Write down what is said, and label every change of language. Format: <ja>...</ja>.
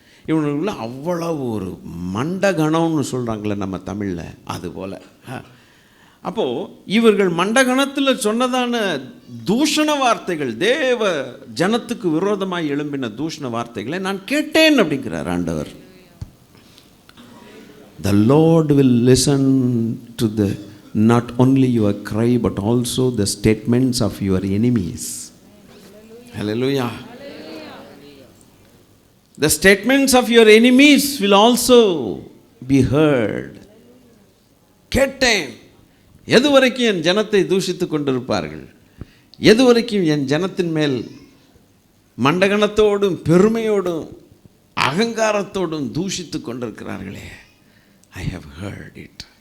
<ta>இவனுக்குள்ள அவ்வளவு ஒரு மண்டகணம்னு சொல்கிறாங்களே நம்ம தமிழில், அதுபோல். அப்போது இவர்கள் மண்டகணத்தில் சொன்னதான தூஷண வார்த்தைகள், தேவ ஜனத்துக்கு விரோதமாக எழும்பின தூஷண வார்த்தைகளை நான் கேட்டேன் அப்படிங்கிறார் ஆண்டவர்.</ta> <en>The Lord will listen to not only your cry but also the statements of your enemies. Hallelujah. The statements of your enemies will also be heard.</en> <ta>கேட்டேன். எதுவரைக்கும் என் ஜனத்தை தூஷித்து கொண்டிருப்பார்கள்? எதுவரைக்கும் என் ஜனத்தின் மேல் மண்டகணத்தோடும் பெருமையோடும் அகங்காரத்தோடும் தூஷித்து கொண்டிருக்கிறார்களே?</ta> <en>I have heard it.</en>